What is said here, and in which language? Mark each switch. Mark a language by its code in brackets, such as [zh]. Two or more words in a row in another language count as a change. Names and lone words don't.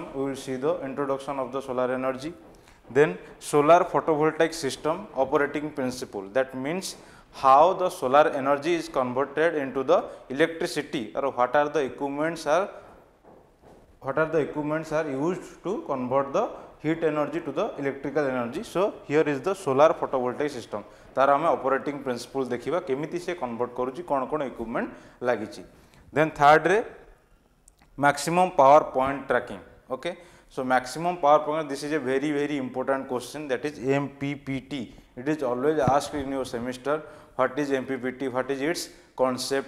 [en] We will see the introduction of the solar energy. Then solar photovoltaic system operating principle. That means how the solar energy is converted into the electricity, or what are the equipments are used to convert the heat energy to the electrical energy. So here is the solar photovoltaic system. [or] ତାର ଆମେ [en] operating principle [or] ଦେଖିବା କେମିତି ସେ convert କରୁଛି କେଉଁ କେଉଁ equipment ଲାଗୁଛି. [en] Then third रे maximum power point tracking. Okay, so maximum power point, this is a very important question, that is MPPT. It is always asked in your semester. What is MPPT? What is its concept?